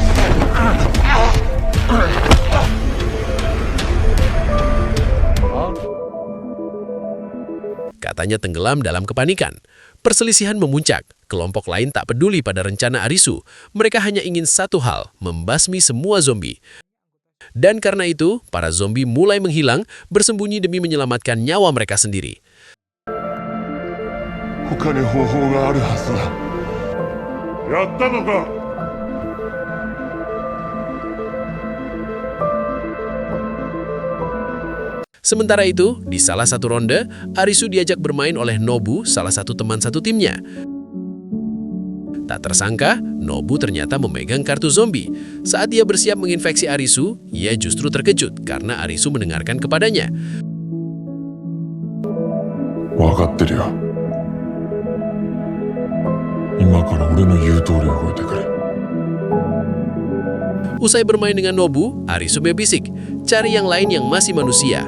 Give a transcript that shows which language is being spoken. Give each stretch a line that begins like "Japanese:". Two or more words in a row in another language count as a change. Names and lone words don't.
Indonesian: Katanya tenggelam dalam kepanikan. Perselisihan memuncak. Kelompok lain tak peduli pada rencana Arisu. Mereka hanya ingin satu hal, membasmi semua zombie. Dan karena itu, para zombie mulai menghilang, bersembunyi demi menyelamatkan nyawa mereka sendiri.
Japanese: 他に方法があるはずだ。やったのか。
Indonesian: Sementara itu, di salah satu ronde, Arisu diajak bermain oleh Nobu, salah satu teman satu timnya. Tak tersangka, Nobu ternyata memegang kartu zombie. Saat dia bersiap menginfeksi Arisu, ia justru terkejut karena Arisu mendengarkan kepadanya.
Japanese: 分かってるよ。今から俺の言う通り動いてくれ。
Indonesian: Usai bermain dengan Nobu, Arisu berbisik, cari yang lain yang masih manusia.